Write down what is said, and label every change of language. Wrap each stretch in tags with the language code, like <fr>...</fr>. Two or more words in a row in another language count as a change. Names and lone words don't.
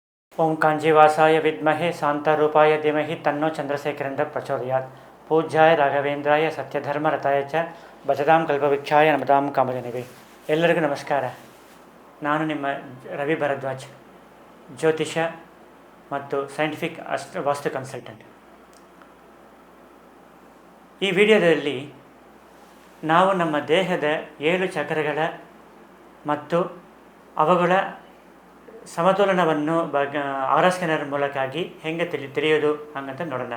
<sa>ओं कांजीवासाय विद्महे शांतारूपाय धीमहि तन्नो चंद्रशेखरेंद्र प्रचोदयात्। पूज्याय राघवेंद्राय सत्यधर्मरताय च भजतां कल्पवृक्षाय नमतां कामधेनवे।</sa> <kn>ಎಲ್ಲರಿಗೂ ನಮಸ್ಕಾರ. ನಾನು ನಿಮ್ಮ ರವಿ ಭರದ್ವಾಜ್, ಜ್ಯೋತಿಷ ಮತ್ತು ಸೈಂಟಿಫಿಕ್ ವಾಸ್ತು ಕನ್ಸಲ್ಟೆಂಟ್. ಈ ವಿಡಿಯೋದಲ್ಲಿ ನಾವು ನಮ್ಮ ದೇಹದ 7 ಚಕ್ರಗಳ ಮತ್ತು ಅವುಗಳ ಸಮತೋಲನವನ್ನು</kn> <en>aura scanner</en> <kn>ಮೂಲಕವಾಗಿ ಹೆಂಗೆ ತಿಳಿಯೋದು ಹಂಗಂತ ನೋಡೋಣ.</kn>